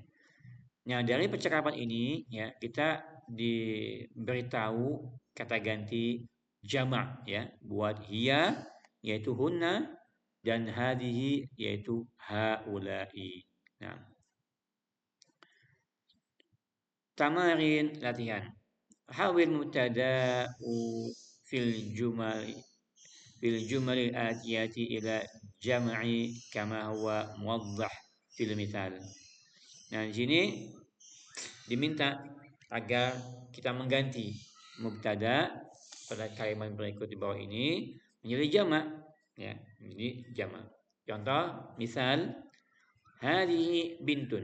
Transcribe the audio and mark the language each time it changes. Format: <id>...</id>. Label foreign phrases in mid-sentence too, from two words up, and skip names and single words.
<id>Nah, dari percakapan ini, ya, kita diberitahu kata ganti jamak, ya, buat hiya yaitu hunna dan hadhihi yaitu haula'i. Nah, tamarin latihan.</id> <ar>حول المبتدأ في الجمل الآتية إلى جمع كما هو موضح في المثال.</ar> <id>Nah, di sini diminta agar kita mengganti mubtada pada kalimat berikut di bawah ini menjadi jamak, ya, menjadi jamak. Contoh, misal</id> <ar>هذه بنت.</ar>